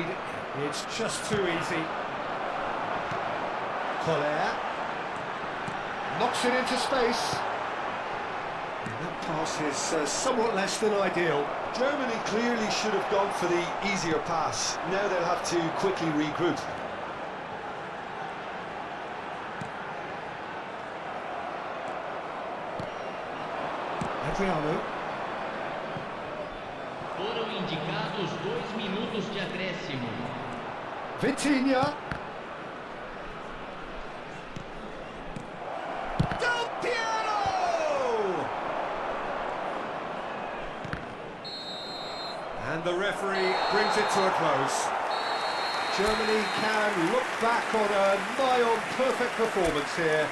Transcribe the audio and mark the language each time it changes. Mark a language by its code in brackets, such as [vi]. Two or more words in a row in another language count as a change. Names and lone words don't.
[en] It's just too easy. Collier knocks it into space. And that pass is somewhat less than ideal. Germany clearly should have gone for the easier pass. Now they'll have to quickly regroup. Adriano. [pt] Foram indicados 2 minutos de acréscimo. Vitinha. Del Piero! [en] And the referee brings it to a close. Germany can look back on a nigh-on perfect performance here.